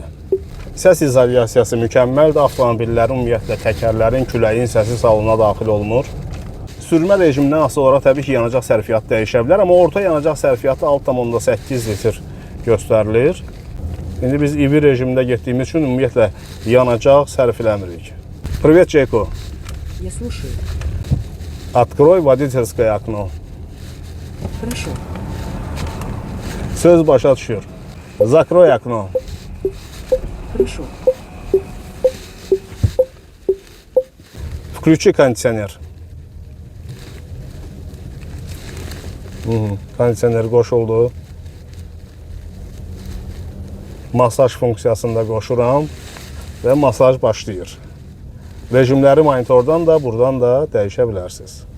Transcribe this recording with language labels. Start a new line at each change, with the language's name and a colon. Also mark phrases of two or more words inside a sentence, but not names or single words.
Azerbaijani: Səs izolyasiyası mükəmməldir. Avtomobillərin, ümumiyyətlə təkərlərin, küləyin səsi salona daxil olunur. Sürmə rejimindən asılı olaraq təbii ki yanacaq sərfiyyatı dəyişə bilər, amma orta yanacaq sərfiyyatı 6,8 litr göstərilir. İndi biz EV rejimində getdiyimiz üçün ümumiyyətlə yanacaq sərf eləmirik.
Russian: Привет, Jayco. Я слушаю. Открой водительское окно. Хорошо.
Azerbaijani: Söz başa düşür.
Russian: Закрой окно. Хорошо. Включи кондиционер.
Azerbaijani: Kondisioner qoşuldu. Masaj funksiyasında qoşuram və masaj başlayır. Rejimləri monitordan da, buradan da dəyişə bilərsiniz.